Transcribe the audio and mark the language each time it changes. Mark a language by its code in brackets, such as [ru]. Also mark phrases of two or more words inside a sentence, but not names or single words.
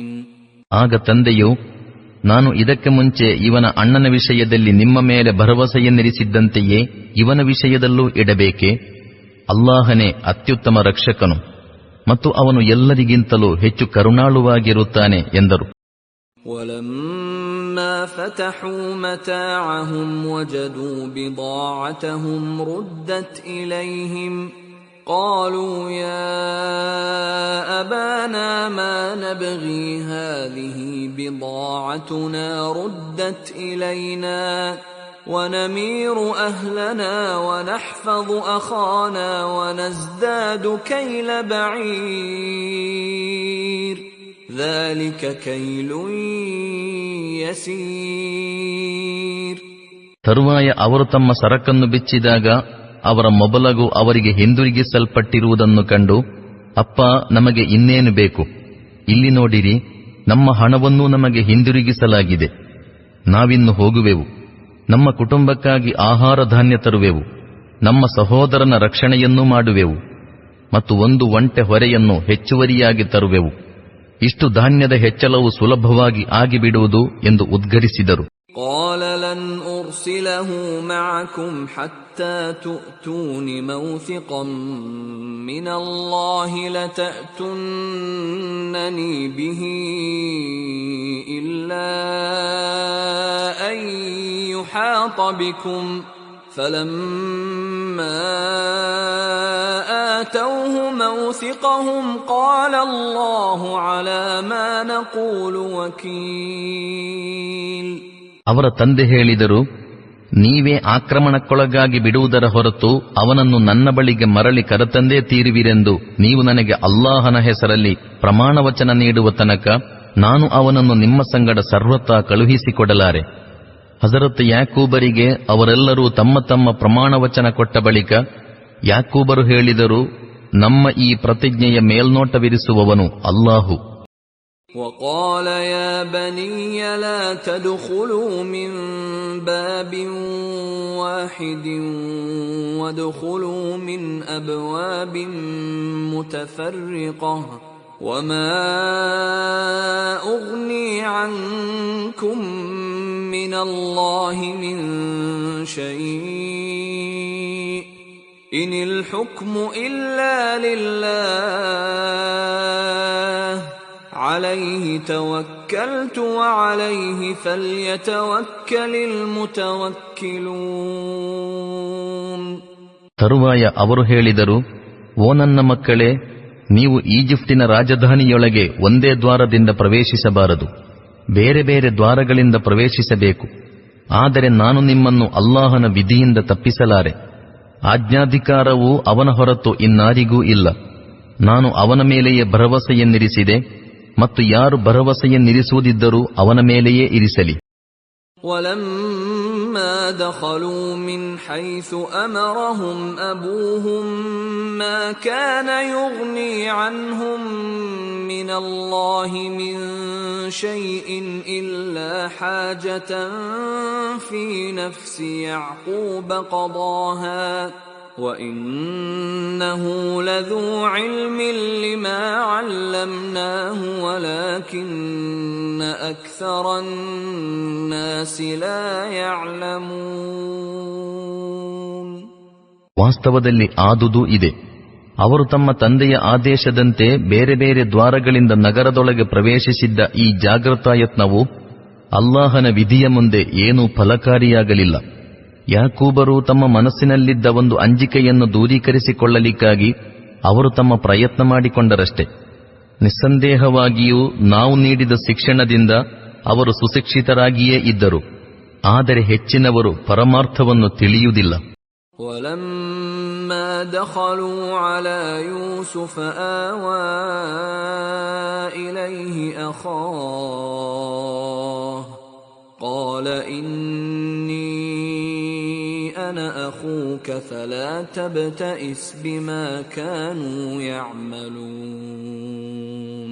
[kn] ಆಗ ತಂದೆಯು, ನಾನು ಇದಕ್ಕೆ ಮುಂಚೆ ಇವನ ಅಣ್ಣನ ವಿಷಯದಲ್ಲಿ ನಿಮ್ಮ ಮೇಲೆ ಭರವಸೆಯನ್ನಿರಿಸಿದ್ದಂತೆಯೇ ಇವನ ವಿಷಯದಲ್ಲೂ ಇಡಬೇಕೆ? ಅಲ್ಲಾಹನೇ ಅತ್ಯುತ್ತಮ ರಕ್ಷಕನು ಮತ್ತು ಅವನು ಎಲ್ಲರಿಗಿಂತಲೂ ಹೆಚ್ಚು ಕರುಣಾಳುವಾಗಿರುತ್ತಾನೆ ಎಂದರು. [ar] وَلَمَّا فَتَحُوا مَتَاعَهُمْ وَجَدُوا بِضَاعَتَهُمْ رُدَّتْ إِلَيْهِمْ قَالُوا يَا أَبَانَا مَا نَبْغِي هَذِهِ بِضَاعَتُنَا رُدَّتْ إِلَيْنَا وَنَمِيرُ أَهْلَنَا وَنَحْفَظُ أَخَانَا وَنَزْدَادُ كَيْلَ بَعِيرٍ ذَلِكَ كَيْلٌ يَسِيرٌ. [kn] ತರುವಾಯ ಅವರು ತಮ್ಮ ಸರಕನ್ನು ಬಿಚ್ಚಿದಾಗ ಅವರ ಮೊಬಲಗು ಅವರಿಗೆ ಹಿಂದಿರುಗಿಸಲ್ಪಟ್ಟಿರುವುದನ್ನು ಕಂಡು, ಅಪ್ಪ, ನಮಗೆ ಇನ್ನೇನು ಬೇಕು? ಇಲ್ಲಿ ನೋಡಿರಿ, ನಮ್ಮ ಹಣವನ್ನೂ ನಮಗೆ ಹಿಂದಿರುಗಿಸಲಾಗಿದೆ. ನಾವಿನ್ನು ಹೋಗುವೆವು. ನಮ್ಮ ಕುಟುಂಬಕ್ಕಾಗಿ ಆಹಾರ ಧಾನ್ಯ ತರುವೆವು. ನಮ್ಮ ಸಹೋದರನ ರಕ್ಷಣೆಯನ್ನೂ ಮಾಡುವೆವು ಮತ್ತು ಒಂದು ಒಂಟೆ ಹೊರೆಯನ್ನು ಹೆಚ್ಚುವರಿಯಾಗಿ ತರುವೆವು. ಇಷ್ಟು ಧಾನ್ಯದ ಹೆಚ್ಚಳವು ಸುಲಭವಾಗಿ ಆಗಿಬಿಡುವುದು ಎಂದು ಉದ್ಗರಿಸಿದರು. [ar] قال لن أرسله معكم حتى تؤتون موثقا من الله لتأتونني به إلا أن يحاط بكم فلما آتوه موثقهم قال الله على ما نقول وكيل. [kn] ಅವರ ತಂದೆ ಹೇಳಿದರು, ನೀವೇ ಆಕ್ರಮಣಕ್ಕೊಳಗಾಗಿ ಬಿಡುವುದರ ಹೊರತು ಅವನನ್ನು ನನ್ನ ಬಳಿಗೆ ಮರಳಿ ಕರೆತಂದೇ ತೀರುವಿರೆಂದು ನೀವು ನನಗೆ ಅಲ್ಲಾಹನ ಹೆಸರಲ್ಲಿ ಪ್ರಮಾಣವಚನ ನೀಡುವ ತನಕ ನಾನು ಅವನನ್ನು ನಿಮ್ಮ ಸಂಗಡ ಸರ್ವತಾ ಕಳುಹಿಸಿಕೊಡಲಾರೆ. ಹಜರತ್ ಯಾಕೂಬರಿಗೆ ಅವರೆಲ್ಲರೂ ತಮ್ಮ ತಮ್ಮ ಪ್ರಮಾಣವಚನ ಕೊಟ್ಟ ಬಳಿಕ ಯಾಕೂಬರು ಹೇಳಿದರು, ನಮ್ಮ ಈ ಪ್ರತಿಜ್ಞೆಯ ಮೇಲ್ನೋಟವಿರಿಸುವವನು ಅಲ್ಲಾಹು. [ar] وقال يا بني لا تدخلوا من باب واحد وادخلوا من أبواب متفرقة وما أغني عنكم من الله من شيء إن الحكم إلا لله عليه توكلت وعليه فليتوكل المتوكلون. [kn] ತರುವಾಯ ಅವರು ಹೇಳಿದರು, ಓ ನನ್ನ ಮಕ್ಕಳೇ, ನೀವು ಈಜಿಪ್ಟಿನ ರಾಜಧಾನಿಯೊಳಗೆ ಒಂದೇ ದ್ವಾರದಿಂದ ಪ್ರವೇಶಿಸಬಾರದು, ಬೇರೆ ಬೇರೆ ದ್ವಾರಗಳಿಂದ ಪ್ರವೇಶಿಸಬೇಕು. ಆದರೆ ನಾನು ನಿಮ್ಮನ್ನು ಅಲ್ಲಾಹನ ವಿಧಿಯಿಂದ ತಪ್ಪಿಸಲಾರೆ. ಆಜ್ಞಾಧಿಕಾರವು ಅವನ ಹೊರತು ಇನ್ನಾರಿಗೂ ಇಲ್ಲ. ನಾನು ಅವನ ಮೇಲೆಯೇ ಭರವಸೆಯನ್ನಿರಿಸಿದೆ, ಮತ್ತು ಯಾರು ಭರವಸೆಯನ್ನಿರಿಸುವುದಿದ್ದರೂ ಅವನ ಮೇಲೆಯೇ ಇರಿಸಲಿ. [ar] ولما دخلوا من حيث أمرهم أبوهم ما كان يغني عنهم من الله من شيء إلا حاجة في نفس يعقوب قضاها وَإِنَّهُ لَذُو عِلْمٍ لِّمَا عَلَّمْنَاهُ وَلَكِنَّ أَكْثَرَ النَّاسِ لَا يَعْلَمُونَ. [kn] ವಾಸ್ತವದಲ್ಲಿ ಆದುದು ಇದೆ. ಅವರು ತಮ್ಮ ತಂದೆಯ ಆದೇಶದಂತೆ ಬೇರೆ ಬೇರೆ ದ್ವಾರಗಳಿಂದ ನಗರದೊಳಗೆ ಪ್ರವೇಶಿಸಿದ್ದ ಈ ಜಾಗೃತಾಯತ್ನವು ಅಲ್ಲಾಹನ ವಿಧಿಯ ಮುಂದೆ ಏನೂ ಫಲಕಾರಿಯಾಗಲಿಲ್ಲ. ಯಾಕೂಬರು ತಮ್ಮ ಮನಸ್ಸಿನಲ್ಲಿದ್ದ ಒಂದು ಅಂಜಿಕೆಯನ್ನು ದೂರೀಕರಿಸಿಕೊಳ್ಳಲಿಕ್ಕಾಗಿ ಅವರು ತಮ್ಮ ಪ್ರಯತ್ನ ಮಾಡಿಕೊಂಡರಷ್ಟೆ. ನಿಸ್ಸಂದೇಹವಾಗಿಯೂ ನಾವು ನೀಡಿದ ಶಿಕ್ಷಣದಿಂದ ಅವರು ಸುಶಿಕ್ಷಿತರಾಗಿಯೇ ಇದ್ದರು. ಆದರೆ ಹೆಚ್ಚಿನವರು ಪರಮಾರ್ಥವನ್ನು ತಿಳಿಯುವುದಿಲ್ಲ. [ar] وَلَمَّا دَخَلُوا عَلَى يُوسُفَ آوَى إِلَيْهِ أَخَاهُ قَالَ إِنِّي أَنَا أَخُوكَ فَلَا تَبْتَئِسْ بِمَا كَانُوا يَعْمَلُونَ.